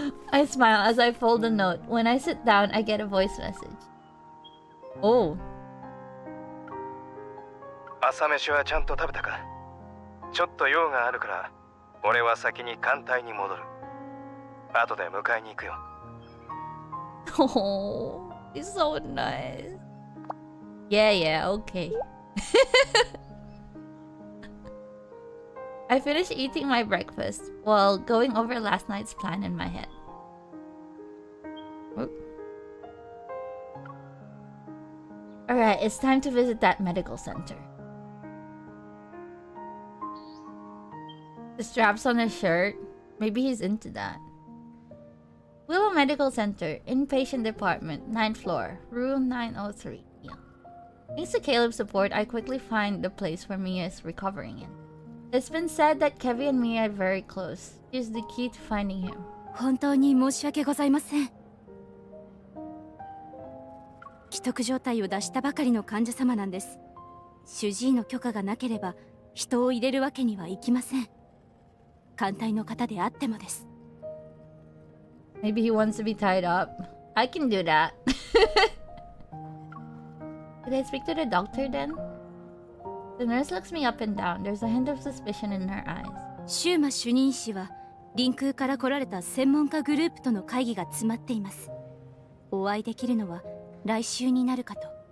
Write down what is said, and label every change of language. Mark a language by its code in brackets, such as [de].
[en] I smile as I fold the note. When I sit down, I get a voice message. Oh. [ja] 朝飯はちゃんと食べたか？ちょっと用があるから、俺は先に艦隊に戻る。後で迎えに行くよ。 [en] Oh, he's so nice. Yeah, okay. I finished eating my breakfast while going over last night's plan in my head. Alright, it's time to visit that medical center. The straps on his shirt. Maybe he's into that. Willow Medical Center, Inpatient Department, 9th floor, room 903. Yeah. Thanks to Caleb's support, I quickly find the place where Mia is recovering in. It's been said that Kevin and Mia are very close. Here's the key to finding him. [ja] 本当に申し訳ございません。危篤状態を出したばかりの患者様なんです。主治医の許可がなければ人を入れるわけにはいきません。艦隊の方であってもです。 [en] Maybe he wants to be tied up. I can do that. Did I speak to the doctor then? The nurse looks me up and down. There's a hint of suspicion in her eyes. [ja] シューマ主任医師は臨空から来られた専門家グループとの会議が詰まっています。お会いできるのは来週になるかと。